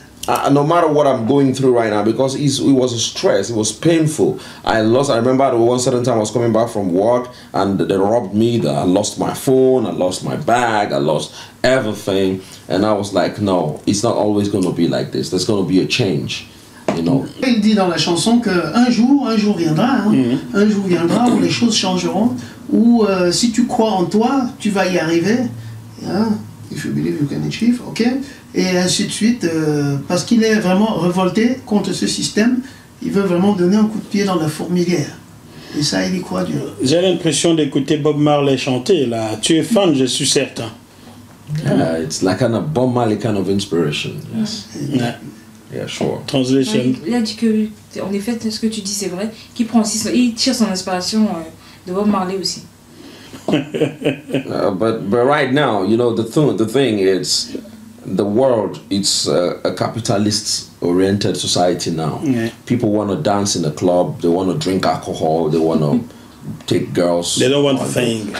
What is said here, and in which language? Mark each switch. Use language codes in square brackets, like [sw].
[en] no matter what I'm going through right now, because it was a stress, it was painful. I remember at one certain time I was coming back from work and they robbed me. I lost my phone, I lost my bag, I lost everything. And I was like, no, it's not always going to be like this. There's going to be a change, you know. [fr] Il dit dans la chanson qu'un jour viendra, hein, un jour viendra où les choses changeront, où si tu crois en toi, tu vas y arriver. Hein? [en] If you believe you can achieve, ok? [fr] Et ainsi de suite, parce qu'il est vraiment révolté contre ce système, il veut vraiment donner un coup de pied dans la fourmilière. Et ça, il y croit dur. J'ai l'impression d'écouter Bob Marley chanter, là. Tu es fan, je suis certain. [en] Yeah, it's like kind of Bob Marley kind of inspiration. Yes. Yeah, sure. Translation. [fr] Il a dit que, en effet, ce que tu dis, c'est vrai, qu'il prend aussi, il tire son inspiration de Bob Marley aussi. [en] But right now, you know, the thing is, the world, it's a capitalist-oriented society now. Yeah. People want to dance in a club, they want to drink alcohol, they want to take girls. They don't want to think.